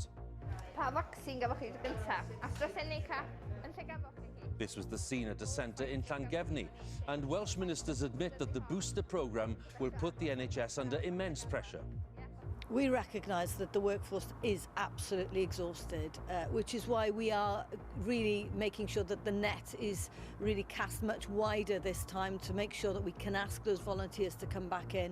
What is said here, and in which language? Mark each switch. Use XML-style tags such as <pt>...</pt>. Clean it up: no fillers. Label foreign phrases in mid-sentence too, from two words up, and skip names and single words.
<cy>Pa vaccine gafoch chi gyntaf? AstraZeneca yn lle gafoch chi?</cy> <en>This was the scene at a centre in Llangefni, and Welsh ministers admit that the booster programme will put the NHS under immense pressure. We recognise that the workforce is absolutely exhausted, which is why we are really making sure that the net is really cast much wider this time to make sure that we can ask those volunteers to come back in.</en>